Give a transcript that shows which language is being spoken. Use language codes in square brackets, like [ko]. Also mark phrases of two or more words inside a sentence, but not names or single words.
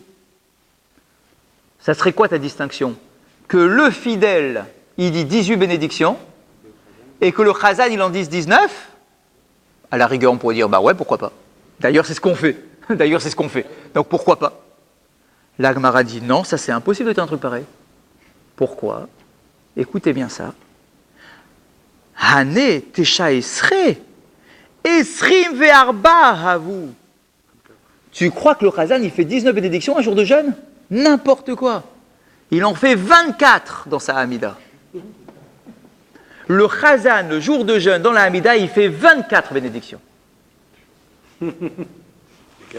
[fr] Ça serait quoi ta distinction? Que le fidèle, il dit 18 bénédictions, et que le Chazan, il en dise 19? À la rigueur, on pourrait dire, bah ouais, pourquoi pas. D'ailleurs, c'est ce qu'on fait. Donc, pourquoi pas? La Gemara dit, non, ça c'est impossible de dire un truc pareil. Pourquoi? Écoutez bien ça. [arc] הני תשעה עשר, עשרים וארבע הוו. [fr] Tu crois que le Chazan, il fait 19 bénédictions un jour de jeûne? N'importe quoi. Il en fait 24 dans sa Hamida. Le Chazan, le jour de jeûne dans la Hamida, il fait 24 bénédictions. Lesquelles?